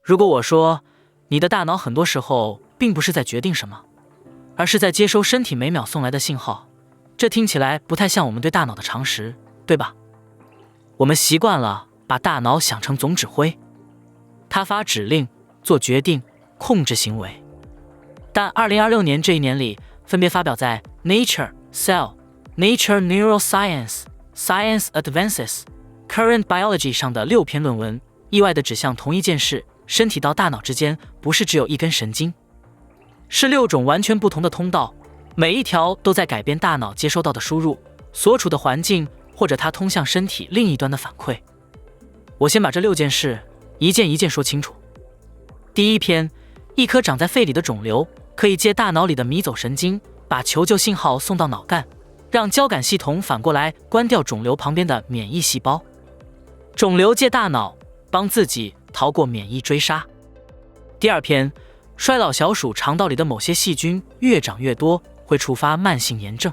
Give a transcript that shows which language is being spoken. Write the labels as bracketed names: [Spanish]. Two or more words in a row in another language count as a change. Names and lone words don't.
[Chinese] 如果我說你的大腦很多时候並不是在決定什麼，而是在接收身體每秒送来的信號，這聽起來不太像我們对大腦的常識，對吧？我們習慣了把大腦想成總指揮，它發指令、做決定、控制行為。但2026年這一年裡，分別發表在 Nature、Cell、Nature Neuroscience、Science Advances、Current Biology 上的6篇論文，意外地指向同一件事：身體到大腦之間不是只有一根神經，是6種完全不同的通道，每一条都在改变大腦接收到的輸入、所處的環境或者它通向身體另一端的反馈。我先把這6件事一件一件說清楚。第一篇，一顆長在肺裡的腫瘤可以借大腦裡的迷走神經，把求救信號送到腦幹，讓交感系統反過來關掉腫瘤旁邊的免疫細胞。腫瘤借大腦幫自己逃過免疫追殺。第二篇，衰老小鼠腸道裡的某些細菌越長越多，會觸發慢性炎症。